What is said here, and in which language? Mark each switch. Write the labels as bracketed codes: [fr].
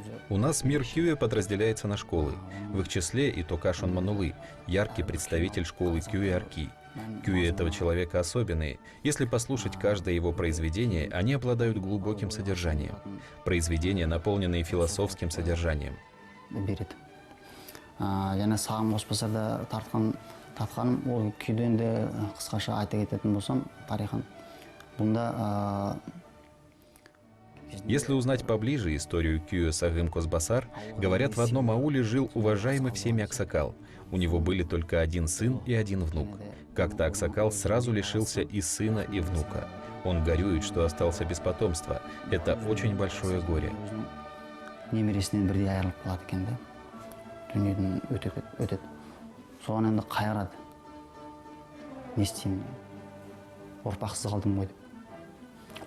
[ru] У нас мир Кюя подразделяется на школы. В их числе и Токашон Манулы, яркий представитель школы Кюя-Арки. Кюи этого человека особенные. Если послушать каждое его произведение, они обладают глубоким содержанием. Произведения, наполненные философским содержанием. [kk] Сағым Қосбасарда тартқан татқаным ол күйден де қысқаша айта кететін болсам тарихын бұнда [ru] Если узнать поближе историю Кюе Сагым Козбасар, говорят, в одном ауле жил уважаемый всеми аксакал. У него были только один сын и один внук. Как-то аксакал сразу лишился и сына, и внука. Он горюет, что остался без потомства. Это очень большое горе. [kk] немересінен бірдей айырылып қалады екен да. Дүниеден өтеді. Соған енді қайырады. Не істеймін? Ұрпақсыз қалдым ғой деп.